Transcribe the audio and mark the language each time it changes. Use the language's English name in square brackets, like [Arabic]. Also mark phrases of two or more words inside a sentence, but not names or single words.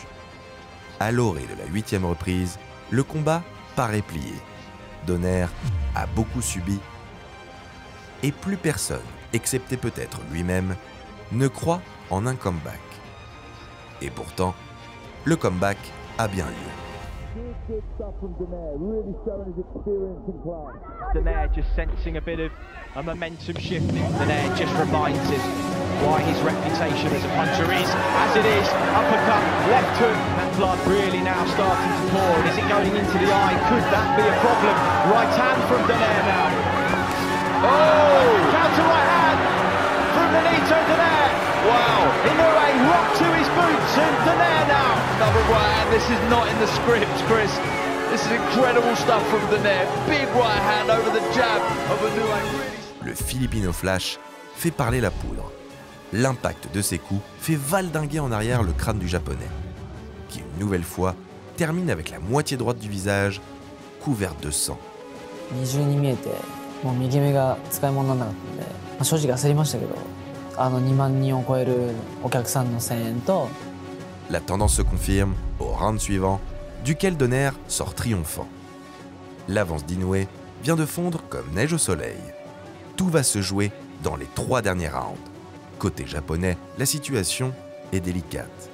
[French] À l'orée de la 8e reprise, le combat paraît plié. Donner a beaucoup subi et plus personne, excepté peut-être lui-même, ne croit en un comeback. Et pourtant, le comeback a bien lieu. [English] Donaire just sensing a bit of a momentum shift. Donaire just reminds him why his reputation as a puncher is as it is. Uppercut, left hook, that blood really now starting to pour. And is it going into the eye? Could that be a problem? Right hand from Donaire now. Oh! Counter right hand from Nonito Donaire. Wow! Inoue rocked to his boots and Donaire now. Another right hand. This is not in the script, Chris. This is incredible stuff from Donaire. Big right hand over the jab of Inoue. [French] Le Filipino Flash fait parler la poudre. L'impact de ses coups fait valdinguer en arrière le crâne du japonais, qui une nouvelle fois termine avec la moitié droite du visage couverte de sang. [Japanese] 二重に見えて、もう右目が使い物にならなかったので、正直焦りましたけど、2万人を超えるお客さんの声援と。 [French] La tendance se confirme au round suivant, duquel Donaire sort triomphant. L'avance d'Inoue vient de fondre comme neige au soleil. Tout va se jouer dans les 3 derniers rounds. Côté japonais, la situation est délicate.